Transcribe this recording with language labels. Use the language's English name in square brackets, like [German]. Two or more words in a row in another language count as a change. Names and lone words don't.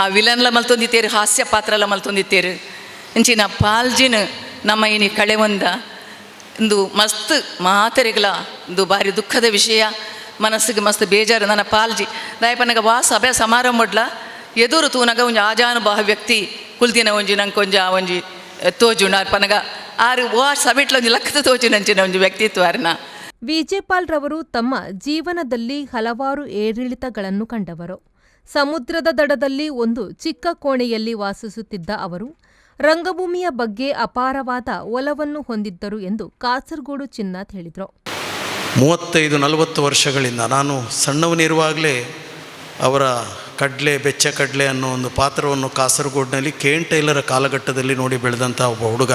[Tulu] ವಿಲನ್ಲ ಮಲ್ತೊಂದಿತ್ತೇರು ಹಾಸ್ಯ ಪಾತ್ರಲ್ಲ ಮಲ್ತೊಂದಿತ್ತೇರು ಇಂಚಿನ ಪಾಲ್ಜಿನ ನಮ್ಮ ಇನಿ ಕಳೆ ಒಂದ ಇಂದು ಮಸ್ತ್ ಮಾತರಿಗಳ ಇಂದು ಭಾರಿ ದುಃಖದ ವಿಷಯ ಮನಸ್ಸಿಗೆ ಮಸ್ತ್ ಬೇಜಾರು ನನ್ನ ಪಾಲ್ಜಿ ದಯಪನಗ ವಾ ಸಭೆ ಸಮಾರಂಭಡ್ಲ ಎದುರು ತೂನಗ ಒಂಜಿ ಆಜಾನುಭಾವ ವ್ಯಕ್ತಿ ಕುಲ್ತಿನ ಒಂಜಿ ನಂಗೆ ಒಂಜಿ ತೋಜುಂಡು ಆರು ಪನಗ ಆರು ವಾ ಸಭೆಟ್ಲ ಒಂಜಿ ಲಕ್ಕದ ತೋಜುನಂಚಿನ ಒಂಜಿ ವ್ಯಕ್ತಿತ್ವ ಅರ್ನ. [Kannada] ವಿಜಿ ಪಾಲ್ ರವರು ತಮ್ಮ ಜೀವನದಲ್ಲಿ ಹಲವಾರು ಏರಿಳಿತಗಳನ್ನು ಕಂಡವರು. ಸಮುದ್ರದ ದಡದಲ್ಲಿ ಒಂದು ಚಿಕ್ಕ ಕೋಣೆಯಲ್ಲಿ ವಾಸಿಸುತ್ತಿದ್ದ ಅವರು ರಂಗಭೂಮಿಯ ಬಗ್ಗೆ ಅಪಾರವಾದ ಒಲವನ್ನು ಹೊಂದಿದ್ದರು ಎಂದು ಕಾಸರಗೋಡು ಚಿನ್ನಾಥ್ ಹೇಳಿದರು. 35-40 ವರ್ಷಗಳಿಂದ ನಾನು ಸಣ್ಣವನಿರುವಾಗಲೇ ಅವರ ಕಡ್ಲೆ ಬೆಚ್ಚ ಕಡ್ಲೆ ಅನ್ನೋ ಒಂದು ಪಾತ್ರವನ್ನು ಕಾಸರಗೋಡಿನಲ್ಲಿ KN ಟೈಲರ ಕಾಲಘಟ್ಟದಲ್ಲಿ ನೋಡಿ ಬೆಳೆದಂಥ ಒಬ್ಬ ಹುಡುಗ.